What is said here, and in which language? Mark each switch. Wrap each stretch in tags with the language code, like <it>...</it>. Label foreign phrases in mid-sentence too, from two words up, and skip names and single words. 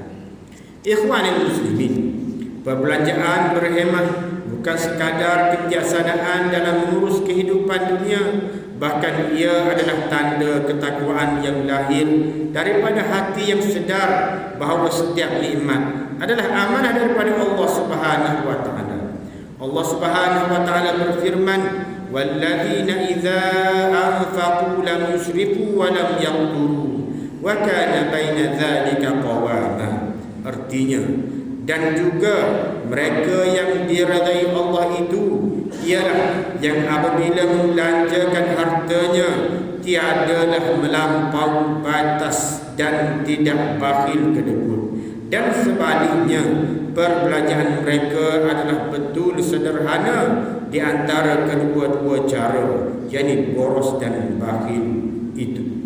<ms>Ikhwanul muslimin, perbelanjaan berhemah bukan sekadar kebijaksanaan dalam mengurus kehidupan dunia, bahkan ia adalah tanda ketakwaan yang lahir daripada hati yang sedar bahawa setiap nikmat adalah amanah daripada Allah</ms> <ar>سبحانه وتعالى. الله سبحانه وتعالى berfirman, "والذين إذا أنفقوا لم يسرفوا ولم يقتروا وكان بين ذلك قواما."</ar> <ms>Artinya, dan juga mereka yang diridai Allah itu ialah yang apabila membelanjakan hartanya tiadalah melampaui batas dan tidak bakhil kedekut. Dan sebaliknya, perbelanjaan mereka adalah betul sederhana di antara kedua-dua cara, yakni boros dan bakhil itu.</ms>